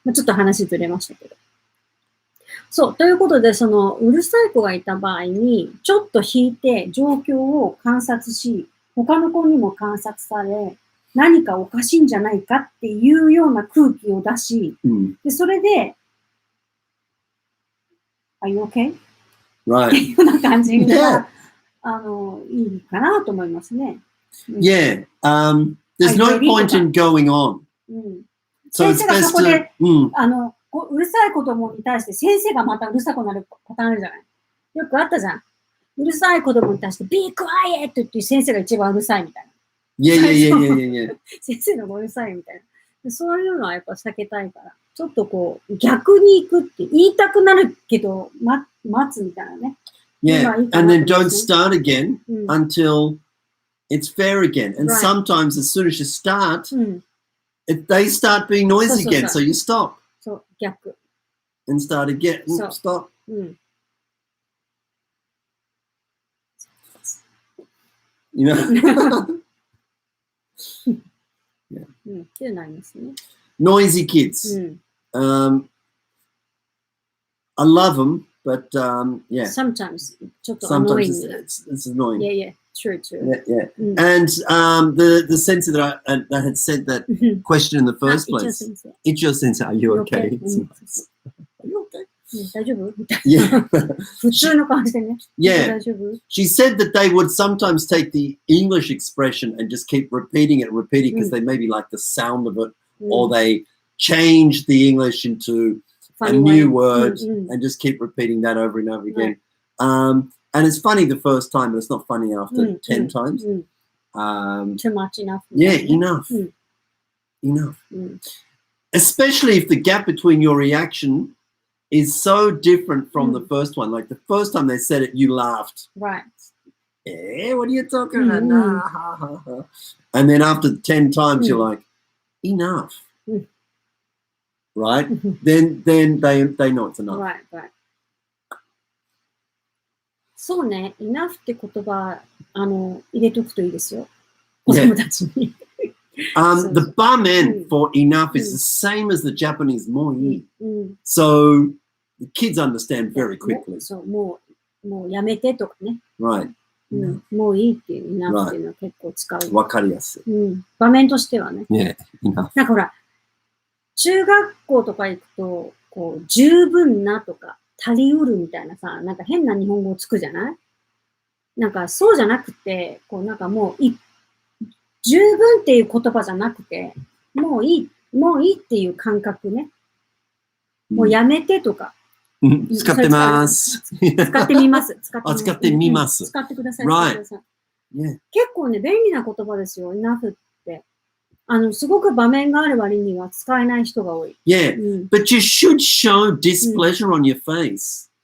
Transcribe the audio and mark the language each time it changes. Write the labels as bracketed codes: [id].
[ja] ちょっと話ずれましたけど。そう。ということで、うるさい子がいた場合に、ちょっと引いて状況を観察し、他の子にも観察され、何かおかしいんじゃないかっていうような空気を出し、でそれで、 [en] Are you okay? Right. [ja] っていうような感じが、いいかなと思いますね。 [en] Yeah. There's no point in going on. So [ja] 先生がそこで、うるさい子供に対して先生がまたうるさくなるパターンあるじゃない。よくあったじゃん。うるさい子供に対して [en] Be quiet [ja] って言って先生が一番うるさいみたいな。 [en] Yeah. [ja] 先生のがうるさいみたいな。そういうのはやっぱ避けたいから。ちょっとこう、逆に行くって言いたくなるけど、待つみたいなね。 [en] Yeah. And then don't start again until it's fair again. And sometimes as soon as you start, they start being noisy again. So you stop. [ja] そう、逆。 [en] And start again. Stop. You know? Yeah. [ja] っていうのありますね。 [en] Noisy kids. I love them, but yeah. Sometimes [ja] ちょっと [en] annoying. It's annoying. Yeah. True. Yeah. And the sensei that had said that question in the first place. Ichio sensei, are you okay? Are you okay? [ja] 大丈夫 [en] Yeah. [ja] 普通の感じでね。 [en] Yeah. [ja] 大丈夫 [en] She said that they would sometimes take the English expression and just keep repeating it because they maybe like the sound of it, or they change the English into a new word and just keep repeating that over and over again. And it's funny the first time, but it's not funny after 10 times. Too much enough. Yeah, enough. Especially if the gap between your reaction is so different from the first one. Like the first time they said it, you laughed. Right. What are you talking about? Nah, ha, ha, ha. And then after 10 times, you're like, enough. Right? Then they know it's enough. Right. [ja] そうね、enough って言葉、入れとくといいですよ。子供たちに。 [en] The bamen for enough is the same as the Japanese moi. So the kids understand very quickly. [ja] そう、もうやめてとかね。 [en] Right. [ja] もういいっていう enough っていうのは結構使う。わかりやすい。場面としてはね。 [en] Yeah, enough. [ja] なんかほら、中学校とか行くと、こう、十分なとか、足りうるみたいなさ、なんか変な日本語をつくじゃない？なんかそうじゃなくて、こうなんかもう十分っていう言葉じゃなくて、もういいっていう感覚ね。もうやめてとか。使ってます。使ってみます。使ってみます。使ってください。 [en] Right. [ja] 結構ね、便利な言葉ですよ、enough って。すごく場面がある割には使えない人が多い。 [en] Yeah, but you should show displeasure on your face.